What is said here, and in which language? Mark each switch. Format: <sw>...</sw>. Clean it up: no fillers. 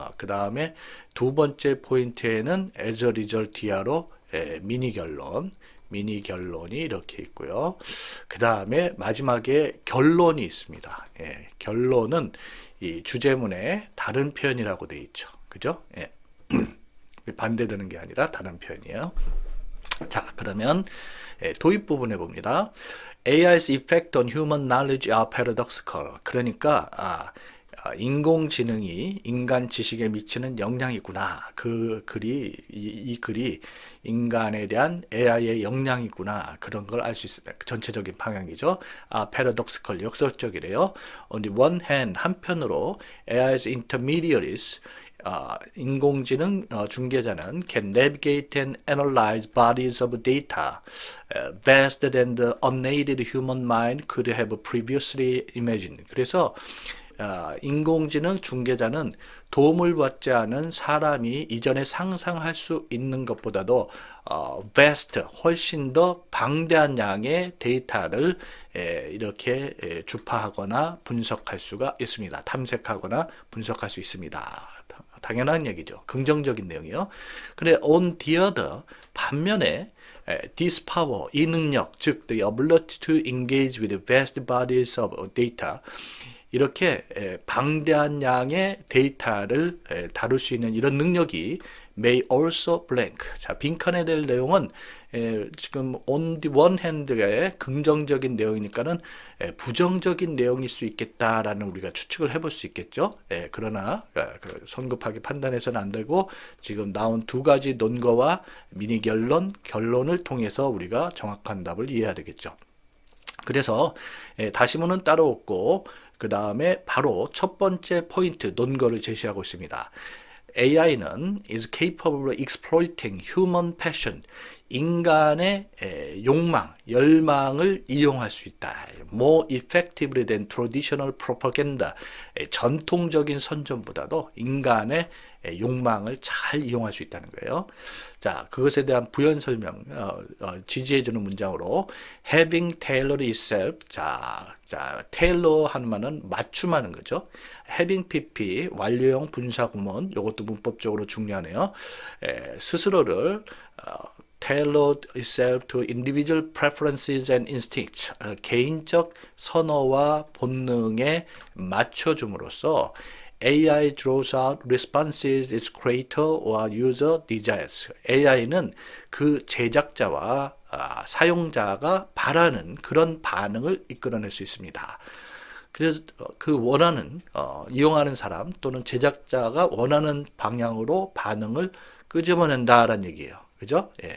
<ko>그 다음에 두 번째 포인트에는</ko> <en>as a result</en> <ko>이하로 미니 결론이 이렇게 있고요. 그 다음에 마지막에 결론이 있습니다. 결론은 이 주제문에 다른 표현이라고 되어 있죠. 그죠? 반대되는 게 아니라 다른 표현이에요. 자, 그러면 도입 부분에 봅니다.</ko> <en>AI's effect on human knowledge are paradoxical.</en> <ko>그러니까 인공지능이 인간 지식에 미치는 영향이구나. 이 글이 인간에 대한 AI의 영향이구나. 그런 걸 알 수 있습니다. 전체적인 방향이죠. paradoxical, 역설적이래요.</ko> <en>On the one hand,</en> <ko>한편으로</ko> <en>AI's intermediaries,</en> <ko>인공지능 중개자는</ko> <en>can navigate and analyze bodies of data faster than the unaided human mind could have previously imagined.</en> <ko>그래서 인공지능 중개자는 도움을 받지 않은 사람이 이전에 상상할 수 있는 것보다도 vast, 훨씬 더 방대한 양의 데이터를 이렇게 주파하거나 분석할 수가 있습니다. 탐색하거나 분석할 수 있습니다. 당연한 얘기죠. 긍정적인 내용이요. 근데</ko> <en>on the other,</en> <ko>반면에</ko> <en>this power,</en> <ko>이 능력, 즉</ko> <en>the ability to engage with vast bodies of data,</en> <ko>이렇게 방대한 양의 데이터를 다룰 수 있는 이런 능력이</ko> <en>may also blank.</en> <ko>자, 빈칸에 될 내용은 지금</ko> <en>on the one hand</en> <ko>의 긍정적인 내용이니까는 부정적인 내용일 수 있겠다라는 우리가 추측을 해볼 수 있겠죠. 그러나 성급하게 판단해서는 안 되고 지금 나온 두 가지 논거와 미니 결론을 통해서 우리가 정확한 답을 이해해야 되겠죠. 그래서 다시문은 따로 없고 그 다음에 바로 첫 번째 포인트 논거를 제시하고 있습니다.</ko> <en>AI는 is capable of exploiting human passion.</en> <ko>인간의 욕망, 열망을 이용할 수 있다.</ko> <en>More effectively than traditional propaganda.</en> <ko>전통적인 선전보다도 인간의 욕망을 잘 이용할 수 있다는 거예요. 자, 그것에 대한 부연 설명, 지지해주는 문장으로</ko> <en>having tailored itself.</en> <ko>자, tailor 하는 말은 맞춤하는 거죠. having pp, 완료형 분사구문, 이것도 문법적으로 중요하네요. 스스로를</ko> <en>tailored itself to individual preferences and instincts.</en> <ko>개인적 선호와 본능에 맞춰줌으로써</ko> <en>AI draws out responses its creator or user desires.</en> <ko>AI는 그 제작자와 사용자가 바라는 그런 반응을 이끌어낼 수 있습니다. 그래서 그 원하는 이용하는 사람 또는 제작자가 원하는 방향으로 반응을 끄집어낸다라는 얘기예요. 그죠?</ko>